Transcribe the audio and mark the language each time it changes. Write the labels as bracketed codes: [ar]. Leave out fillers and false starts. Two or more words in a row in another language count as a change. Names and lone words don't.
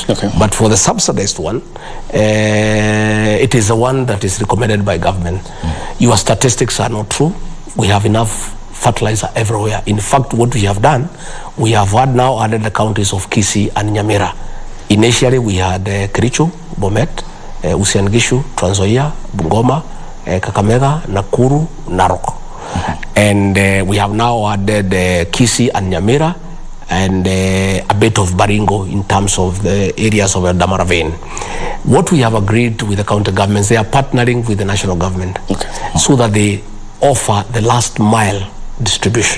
[en] But for the subsidized one, it is the one that is recommended by government. Your statistics are not true. We have enough fertilizer everywhere. In fact, what we have done, we have now added the counties of Kisii and Nyamira. Initially, we had Kericho, Bomet, Uasin-Gishu, Trans Nzoia, Bungoma, Kakamega, Nakuru, Narok. And we have now added Kisii and Nyamira, and a bit of Baringo in terms of the areas of the Damara vein. What we have agreed with the county governments, they are partnering with the national government so that they offer the last mile distribution.